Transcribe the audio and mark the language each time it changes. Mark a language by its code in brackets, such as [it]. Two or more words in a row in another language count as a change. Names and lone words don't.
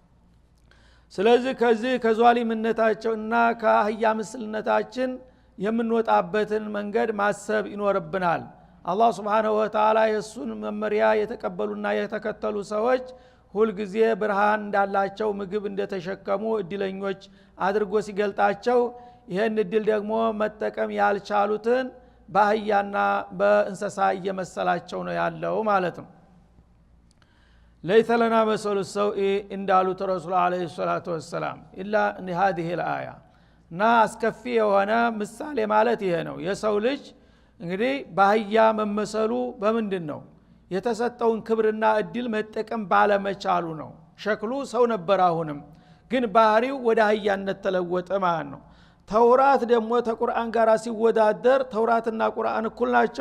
[am] ስለዚህ ከዚህ ከዟሊምነታቸውና ከአህያ ምስልነታችን የምንወጣበትን መንገድ ማሰብ ይኖርብናል። አላህ [ar] سبحانه وتعالى [am] የሱን መመሪያ የተቀበሉና የተከተሉ ሰዎች ሁሉ ጊዜ ብርሃን እንዳላቸው ምግብ እንደተሸከሙ እድለኞች አድርጎ ሲገልጣቸው ይሄን እድል ደግሞ መጠቀም ያልቻሉትን በአህያና በእንስሳ እየመሰላቸው ነው ያለው ማለት ነው። [ar] ليس لنا مثل السوء [am] እንዳሉት ረሱል [ar] عليه الصلاة والسلام [am] ኢላ [ar] ان هذه الايه [am] እና አስከፊ የሆነ ምሳሌ ማለት ይሄ ነው። የሰው ልጅ እንግዲህ በአህያ መመሰሉ በምንድነው? የተሰጠውን ክብርና እድል መጠቀም ባለመቻሉ ነው። ሸክሉ ሰው ነበር፣ አሁንም ግን ባህሪው ወደ አህያነት ተለወጠ ማለት ነው። ተውራት ደግሞ ተቁርአን ጋር ሲወዳደር ተውራትና ቁርአን እኩል ናቸው?